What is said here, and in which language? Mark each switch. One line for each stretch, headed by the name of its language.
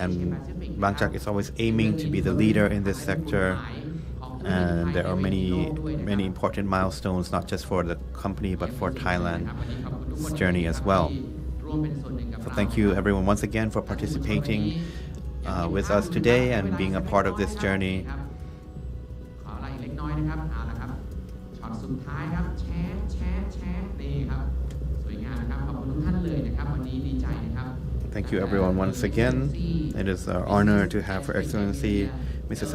English: And Bangchak is always aiming to be the leader in this sector. And there are many important milestones, not just for the company, but for Thailand's journey as well. So thank you everyone once again for participating with us today and being a part of this journey.
Thai: ขออะไรเล็กน้อยนะครับเอาละครับช็อตสุดท้ายครับแชร์นี่ครับสวยงามนะครับขอบคุณทุกท่านเลยนะครับวันนี้ดีใจนะครับ
English: Thank you everyone once again. It is an honor to have Her Excellency Mrs.